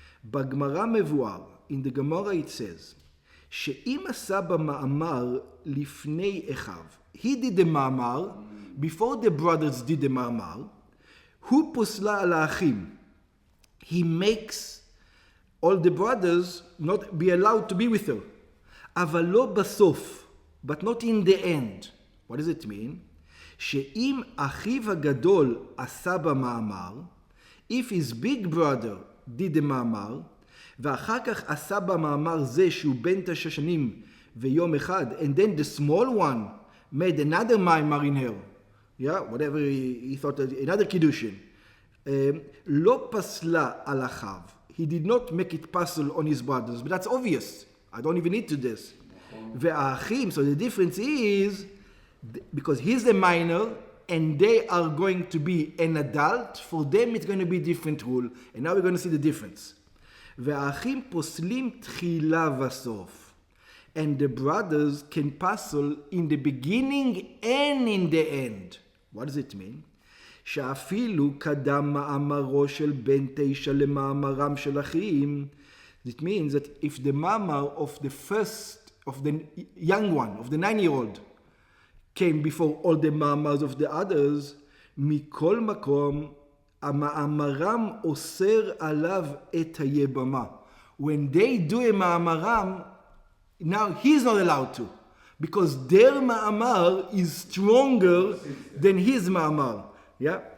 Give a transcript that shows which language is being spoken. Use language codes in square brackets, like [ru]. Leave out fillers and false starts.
[he] בגמרא מבואר, [en] in the Gemara it says, [he] שאם עשה במאמר לפני אחיו, [en] he did the מאמר, [he] before the brothers did the מאמר, הוא פוסלה על האחים. [en] He makes all the brothers not be allowed to be with her. [he] אבל לא בסוף, [en] but not in the end. What does it mean? [he] שאם אחיו הגדול עשה במאמר, [en] if his big brother did the מאמר, [he] ואחר כך עשה במאמר זה שהוא בן 9 שנים ויום אחד, [en] and then the small one made another מאמר in her, yeah, whatever he thought, another קידושין, [he] לא פסלה על אחיו. [en] He did not make it puzzle on his brothers, but that's obvious. I don't even need to this. והאחים, so the difference is, because he's a minor, and they are going to be an adult, for them it's going to be a different rule, and now we're going to see the difference. [he] והאחים פוסלים תחילה וסוף, [en] and the brothers can puzzle in the beginning and in the end. What does it mean? [he] שאפילו קדם מאמרו של בן 9 למאמרם של אחים. [en] It means that if the מאמר of the young one, of the 9-year-old, came before all the מאמers of the others, [he] מכל מקום, המאמרם אוסר עליו את היבמה. [en] When they do a מאמרם, now he's not allowed to, because their מאמר is stronger than his מאמר. Yeah?